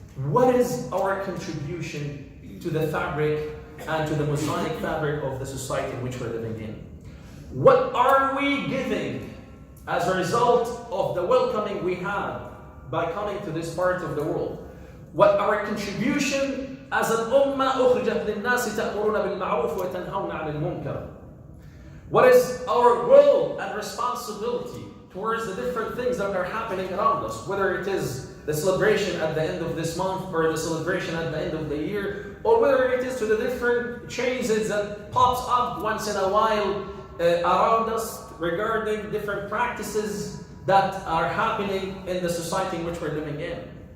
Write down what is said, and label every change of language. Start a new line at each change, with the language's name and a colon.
English: What is our contribution to the fabric and to the mosaic fabric of the society in which we're living in? What are we giving as a result of the welcoming we have by coming to this part of the world? What our contribution as an ummah
Arabic: أخرجت للناس تأمرون بالمعروف وتنهون عن المنكر?
English: What is our role and responsibility towards the different things that are happening around us, whether it is the celebration at the end of this month or the celebration at the end of the year, or whether it is to the different changes that pops up once in a while around us regarding different practices that are happening in the society in which we're living in.